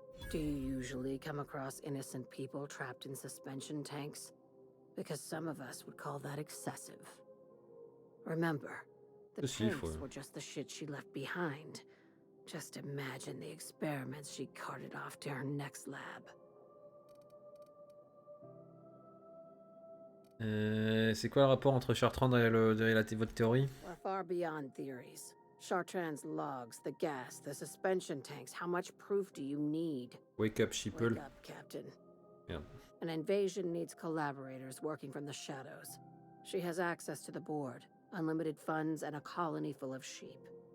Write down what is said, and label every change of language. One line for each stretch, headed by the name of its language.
English: Do you usually come across innocent people trapped in suspension tanks? Because some of us would call that excessive. Remember, the tanks were just the shit she left behind. Just imagine the experiments she carted off to her next lab.
French: C'est quoi le rapport entre Chartrand et votre théorie?
English: We're far beyond theories. Chartrand's logs, the gas, the suspension tanks. How much proof do you need? Wake up, sheeple. Wake up, Captain. Yeah. An invasion needs collaborators working from the shadows. She has access to the board, unlimited funds, and a colony full of sheep.